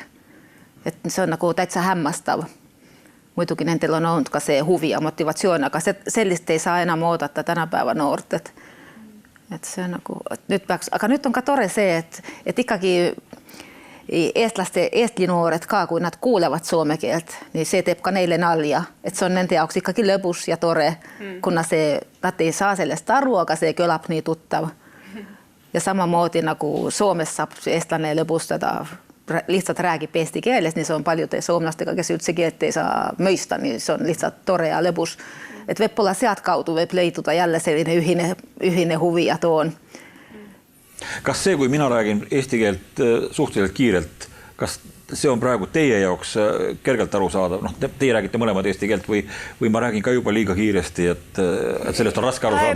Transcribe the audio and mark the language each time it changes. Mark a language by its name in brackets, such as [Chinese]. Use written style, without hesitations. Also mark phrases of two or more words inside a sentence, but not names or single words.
[Estonian] Et see on nagu täitsa hämmastav. Muidugi nendel on olnud ka see huvi ja motivatsioon, aga sellist ei saa enam oodata tänapäeva noort, et see on nagu, aga nüüd on ka tore see, et ikkagi eestlinoored ka, kui nad kuulevad soome keelt, niin see teeb ka neile nalja, et see on nende jaoks ikkagi lõbus ja tore, kuna nad ei saa sellest aru, aga see kõlab nii tuttav. Ja samamoodi nagu Soomes saab eestlane lõbustada lihtsalt räägib eesti keeles, niin se on paljude suomlastega, kes üldse keelt ei saa mõista, niin se on lihtsalt tore ja lõbus. Et võib-olla sealt kaudu võib leituda jälle selline ühine huvi ja toon. Kas see, kui mina räägin eesti keelt suhteliselt kiirelt, kas see on praegu teie jaoks kergelt aru saada? Noh, teie räägite mõlemad eesti keelt või ma räägin ka juba liiga kiiresti, et sellest on raske aru saada?